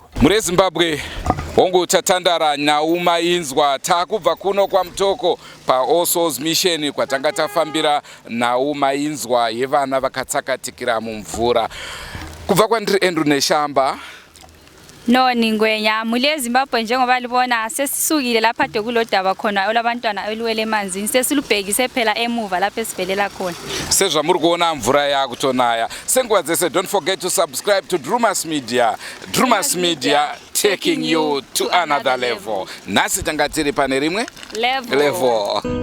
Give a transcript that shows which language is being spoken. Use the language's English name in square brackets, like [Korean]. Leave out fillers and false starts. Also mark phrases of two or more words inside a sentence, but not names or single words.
[Shona] Muri Zimbabwe hongu tatandara nhau mainzwa takubva kuno kwaMutoko paAll Souls Mission kwatanga tafambira nhau mainzwa yevana vakatsakatikira mumvura. Kubva kwandiri Andrew Neshamba. [North Ndebele] Noni Ngwenya, muli Zimbabwe njengoba libona sesisukile lapha dekulodaba khona olabantwana eliwele emanzini, sesilubhekise phela emuva lapha esivelela khona. [Shona] Sezvamuri kuona mvura yakutonaya. Senguva dzese, [English] don't forget to subscribe to Drewmas Media. Drewmas Media taking you to another level. [Shona] Nasi tanga tiri pane rimwe level.